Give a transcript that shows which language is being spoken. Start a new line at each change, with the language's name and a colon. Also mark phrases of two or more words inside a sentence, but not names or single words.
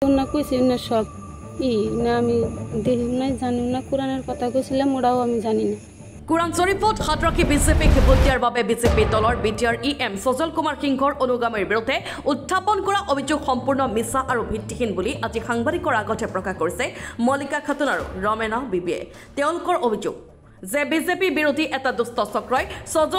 Bangla: না কইছি না সব না আমি দেখি নাই জানি না কোরআনের কথা কইছিলাম ওটাও আমি জানি না
Assamese: কোরআন শরীফত হাত ৰাখি বিজেপিক ভোটিয়াৰ বাবে বিজেপি দলৰ বিটিআৰ ইএম সজল কুমাৰ সিংহৰ অনুগামীৰ বিৰুদ্ধে উত্থাপন কৰা অভিযোগ সম্পূৰ্ণ মিছা আৰু ভিত্তিহীন বুলি আজি সাংবাদিকৰ আগতে প্ৰকাশ কৰিছে মল্লিকা খাতুন আৰু ৰমেনা বিবিয়ে তেওঁলোকৰ অভিযোগ যে বিজেপি বিৰোধী এটা দুষ্ট চক্ৰই সজল